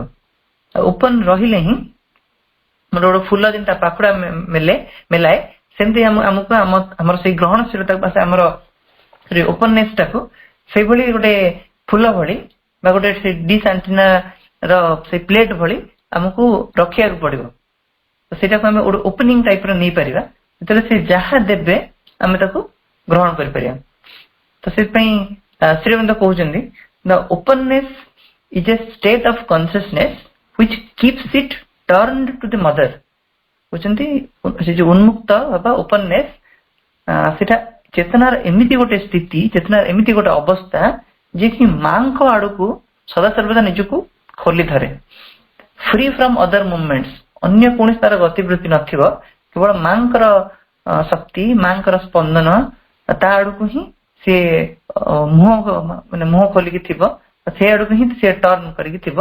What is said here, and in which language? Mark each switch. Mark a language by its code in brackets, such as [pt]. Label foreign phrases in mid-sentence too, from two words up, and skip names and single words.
[or] ଆଉ ଓପନ ରହିଲେ ହିଁ ଗୋଟେ ଫୁଲ ଯେମିତି ପାଖୁଡା ମେଲାଏ, ସେମିତି ଆମକୁ ଆମର ସେଇ ଗ୍ରହଣଶୀଳତାକୁ ବା ଆମର ଓପନନେସ ଟାକୁ ସେଇଭଳି ଗୋଟେ ଫୁଲ ଭଳି ବା ଗୋଟେ ସେ [en] dish antenna [or] ର ସେଇ ପ୍ଲେଟ ଭଳି ଆମକୁ ରଖିବାକୁ ପଡିବ। ତ ସେଇଟାକୁ ଆମେ ଗୋଟେ ଓପନିଂ ଟାଇପର ନେଇପାରିବା, ଯେତେବେଳେ ସେ ଯାହା ଦେବେ ଆମେ ତାକୁ ଗ୍ରହଣ କରିପାରିବା। ତ ସେଥିପାଇଁ ଶ୍ରୀଅରବିନ୍ଦ କହୁଛନ୍ତି, [en] the openness is a state of consciousness which keeps it turned to the mother। [or] କହୁଛନ୍ତି ସେ ଯୋଉ ଉନ୍ମୁକ୍ତ ବା ଓପନନେସ, ସେଟା ଚେତନାର ଏମିତି ଗୋଟେ ସ୍ଥିତି, ଚେତନାର ଏମିତି ଗୋଟେ ଅବସ୍ଥା, ଯିଏକି ମାଙ୍କ ଆଡକୁ ସଦାସର୍ବଦା ନିଜକୁ ଖୋଲି ଧରେ, [en] free from other movements. [or] ଅନ୍ୟ କୌଣସି ତାର ଗତିବୃତ୍ତି ନଥିବ, କେବଳ ମାଙ୍କର ଶକ୍ତି, ମାଙ୍କର ସ୍ପନ୍ଦନ, ତା ଆଡକୁ ହିଁ ସେ ମୁହଁ ଖୋଲିକି ଥିବ, ସେ ଆଡକୁ ହିଁ ସେ ଟର୍ନ କରିକି ଥିବ।